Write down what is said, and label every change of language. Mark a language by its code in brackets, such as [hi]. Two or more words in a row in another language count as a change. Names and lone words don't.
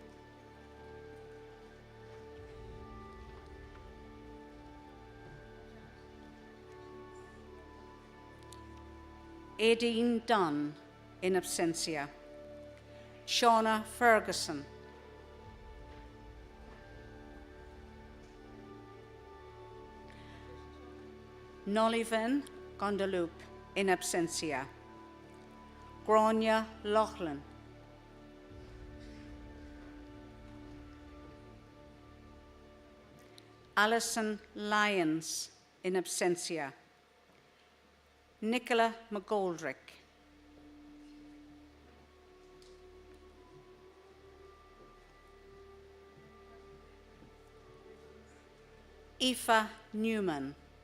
[en] Aideen Dunn, [la] in absentia. [en] Shauna Ferguson. Nollivan Gondaloop, [la] in absentia. [en] Grania Loughlin. Alison Lyons, [la] in absentia. [en] Nicola McGoldrick. Aoife Newman.